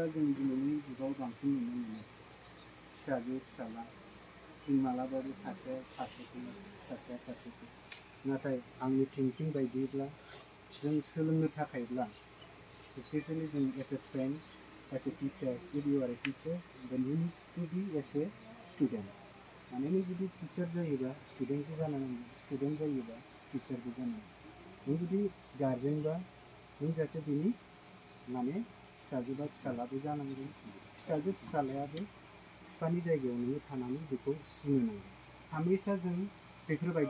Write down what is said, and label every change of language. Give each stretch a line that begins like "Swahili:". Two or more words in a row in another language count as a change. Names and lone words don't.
Bodo: जों दिनैनि जुगाव बांसिन नुनो मोनो फिसाजो फिसाला जों मालाबाबो सासेया फारसेखौ सासेया फारसेखौ नाथाय आंनि थिंकिं बायदिब्ला जों सोलोंनो थाखायब्ला स्पेसियेलि जों
English: as a friend as a teacher if you are a teacher then you need to be as a student
Bodo: माने नों जुदि टिचार जायोबा स्टुडेन्टबो जानांगोन स्टुडेन्ट जायोबा टिचारबो जानांगोन नों जुदि गार्जेनबा नों सासे बिनि माने फिसाजोबा फिसालाबो जानांगोन फिसाजो फिसालायाबो बिफानि जायगायाव नोङो थानानै बेखौ सुनो नांगोन हमेशा जों बेफोरबायदि